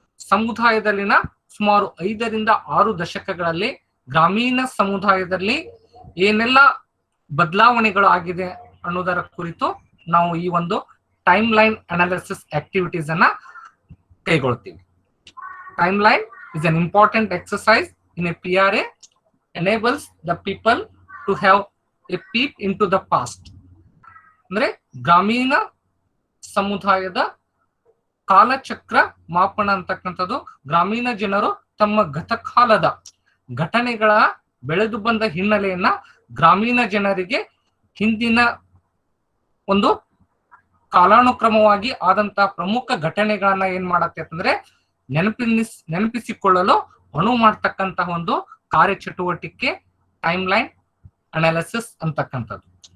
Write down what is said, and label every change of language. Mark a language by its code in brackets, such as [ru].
[kn] ಸಮುದಾಯದಲ್ಲಿನ ಸುಮಾರು 5 ರಿಂದ 6 ದಶಕಗಳಲ್ಲಿ ಗ್ರಾಮೀಣ ಸಮುದಾಯದಲ್ಲಿ ಏನೆಲ್ಲ ಬದಲಾವಣೆಗಳು ಆಗಿದೆ ಅನ್ನೋದರ ಕುರಿತು ನಾವು ಈ ಒಂದು ಟೈಮ್ ಲೈನ್ ಅನಾಲಿಸಿಸ್ ಆಕ್ಟಿವಿಟೀಸ್ ಅನ್ನ ಕೈಗೊಳ್ತೀವಿ. [en] Timeline is an important exercise in a PRA, enables the people to have a peep into the past. [kn] ಅಂದ್ರೆ ಗ್ರಾಮೀಣ ಸಮುದಾಯದ ಕಾಲಚಕ್ರ ಮಾಪನ ಅಂತಕ್ಕಂಥದ್ದು, ಗ್ರಾಮೀಣ ಜನರು ತಮ್ಮ ಗತಕಾಲದ ಘಟನೆಗಳ ಬೆಳೆದು ಬಂದ ಹಿನ್ನೆಲೆಯನ್ನ ಗ್ರಾಮೀಣ ಜನರಿಗೆ ಹಿಂದಿನ ಒಂದು ಕಾಲಾನುಕ್ರಮವಾಗಿ ಆದಂತಹ ಪ್ರಮುಖ ಘಟನೆಗಳನ್ನ ಏನ್ ಮಾಡತ್ತೆ ಅಂತಂದ್ರೆ ನೆನಪಿಸಿಕೊಳ್ಳಲು ಅನುವು ಮಾಡ್ತಕ್ಕಂತಹ ಒಂದು ಕಾರ್ಯಚಟುವಟಿಕೆ ಟೈಮ್ ಲೈನ್ ಅನಾಲಿಸಿಸ್ ಅಂತಕ್ಕಂಥದ್ದು.